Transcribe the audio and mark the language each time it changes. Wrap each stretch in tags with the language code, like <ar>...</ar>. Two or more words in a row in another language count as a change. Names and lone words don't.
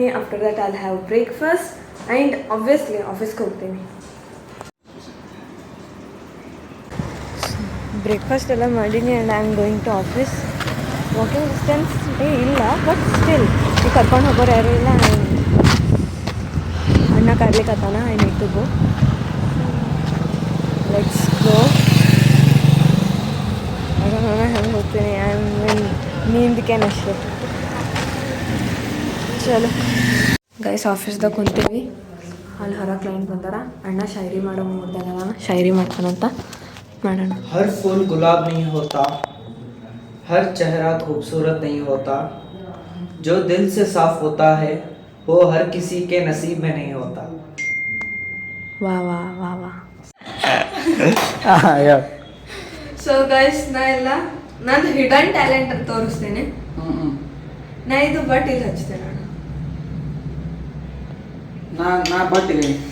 <en>After that I'll have breakfast and obviously</en> <kn>ಆಫೀಸ್ಗೆ ಹೋಗ್ತೀನಿ. ಬ್ರೇಕ್ಫಾಸ್ಟ್ ಎಲ್ಲ ಮಾಡೀನಿ</kn> <en>and I am going to office. walking distance</en> <kn>ಇಲ್ಲ,</kn> <en>but still</en> <kn>ಈಗ ಕರ್ಕೊಂಡು ಹೋಗೋರು ಯಾರೂ ಇಲ್ಲ. ಅಣ್ಣ ಕರ್ಲಿಕ್ಕತ್ತಾನ,</kn> <en>I need to go. let's go.</en> <kn>ನಾನು ಹೆಂಗೆ ಹೋಗ್ತೀನಿ,</kn> <en>I am</en> <kn>ನೀಂದಕ್ಕೇನಷ್ಟೇ. ಚಲೋ ಗೈಸ್, ಆಫೀಸ್ದಾಗ ಕುಂತೀವಿ. ಅಲ್ಲಿ ಹೊರ ಕ್ಲೈಂಟ್ ಬಂದಾರ. ಅಣ್ಣ ಶಾಯರಿ ಮಾಡೋ ಮೂಡ್ದಾಗ ಶಾಯರಿ ಮಾಡ್ತಾನಂತ, ಮಾಡೋಣ.</kn> <hi>हर फूल गुलाब नहीं होता, हर चेहरा खूबसूरत नहीं होता, जो दिल से साफ होता है वो हर किसी के नसीब में नहीं होता.</hi> <kn>ವಾಹ್ ವಾಹ್ ವಾಹ್ ವಾಹ್.</kn> <en>so guys,</en> <kn>ನಾನು</kn> <en>hidden talent</en> <kn>ಅಂತ ತೋರಿಸ್ತೇನೆ. ನಾ ಇದು ಬಟ್ ಇಲ್ಲಿ ಹಚ್ತೇನೆ. ನಾ ಬಟ್ಟಿಗೆ</kn>